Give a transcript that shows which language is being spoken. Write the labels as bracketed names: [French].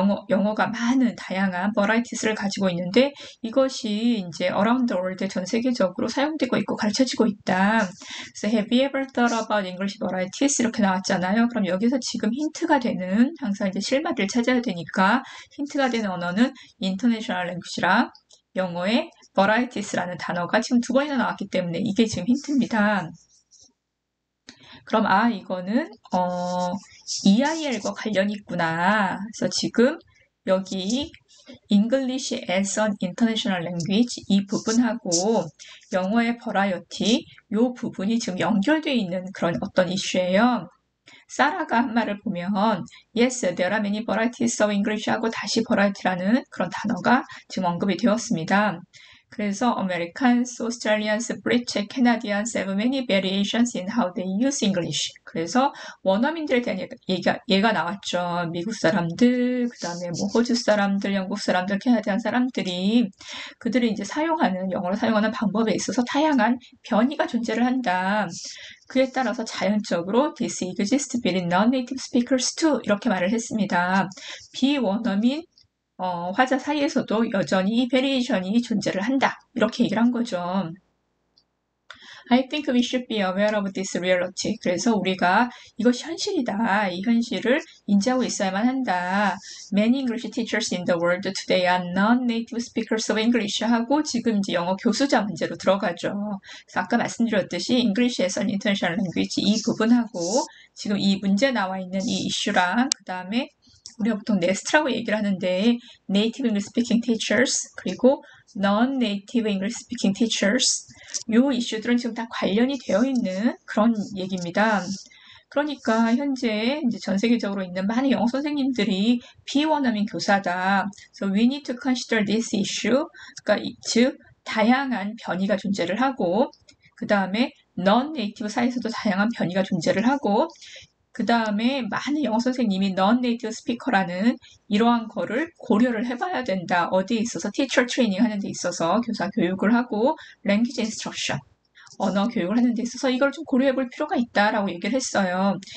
[Korean] 영어가 많은 다양한 varities를 가지고 있는데 이것이 이제 [English] around the world [Korean] 전 세계적으로 사용되고 있고 가르쳐지고 있다. 그래서 [English] have you ever thought about English varieties [Korean] 이렇게 나왔잖아요. 그럼 여기서 지금 힌트가 되는 항상 이제 실마리를 찾아야 되니까 힌트가 되는 언어는 international language랑 영어의 varieties라는 단어가 지금 두 번이나 나왔기 때문에 이게 지금 힌트입니다. 그럼 이거는 EIL과 관련이 있구나. 그래서 지금 여기 [English] English as an International Language [Korean] 이 부분하고 영어의 variety 이 부분이 지금 연결되어 있는 그런 어떤 이슈예요. 사라가 한 말을 보면 [English] Yes, there are many varieties of English [Korean] 하고 다시 variety라는 그런 단어가 지금 언급이 되었습니다. 그래서 [English] Americans, Australians, British, Canadians have many variations in how they use English. [Korean] 그래서 원어민들에 대한 얘가 나왔죠. 미국 사람들, 그 다음에 뭐 호주 사람들, 영국 사람들, 캐나디안 사람들이 그들이 이제 영어를 사용하는 방법에 있어서 다양한 변이가 존재를 한다. 그에 따라서 자연적으로 [English] this exists between non-native speakers too [Korean] 이렇게 말을 했습니다. 비원어민 화자 사이에서도 여전히 이 베리에이션이 존재를 한다. 이렇게 얘기를 한 거죠. [English] I think we should be aware of this reality. [Korean] 그래서 우리가 이것이 현실이다. 이 현실을 인지하고 있어야만 한다. [English] Many English teachers in the world today are non-native speakers of English [Korean] 하고 지금 이제 영어 교수자 문제로 들어가죠. 그래서 아까 말씀드렸듯이 [English] English as an international language [Korean] 이 부분하고 지금 이 문제 나와 있는 이 이슈랑 그 다음에 우리가 보통 네스트라고 얘기를 하는데 [English] Native English Speaking Teachers [Korean] 그리고 [English] Non-Native English Speaking Teachers [Korean] 이 이슈들은 지금 다 관련이 되어 있는 그런 얘기입니다. 그러니까 현재 이제 전 세계적으로 있는 많은 영어 선생님들이 비원어민 교사다. [English] So we need to consider this issue. [Korean] 그러니까 즉 다양한 변이가 존재를 하고 그 다음에 non-native 사이에서도 다양한 변이가 존재를 하고 그 다음에 많은 영어 선생님이 non-native speaker라는 이러한 거를 고려를 해봐야 된다. 어디에 있어서 [English] teacher training [Korean] 하는 데 있어서 교사 교육을 하고 [English] language instruction [Korean] 언어 교육을 하는 데 있어서 이걸 좀 고려해 볼 필요가 있다라고 얘기를 했어요.